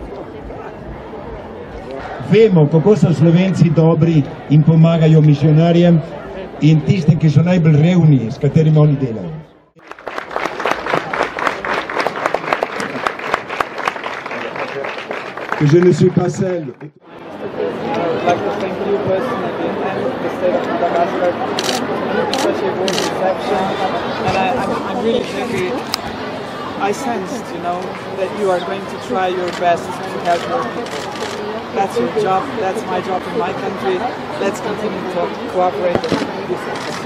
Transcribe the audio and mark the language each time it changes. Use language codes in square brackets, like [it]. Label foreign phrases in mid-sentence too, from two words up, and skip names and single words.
[sl] Vemo kako so Slovenci dobri in pomagajo misionarjem in tistim, ki so najbolj revni, s katerimi oni delajo. [fr] Je ne suis pas seul. [en] I'd like to thank you personally and the state of Madagascar for such a warm reception, and I'm really happy. I sensed, that you are going to try your best to help your people. That's your job, that's my job in my country. Let's continue to cooperate and do things.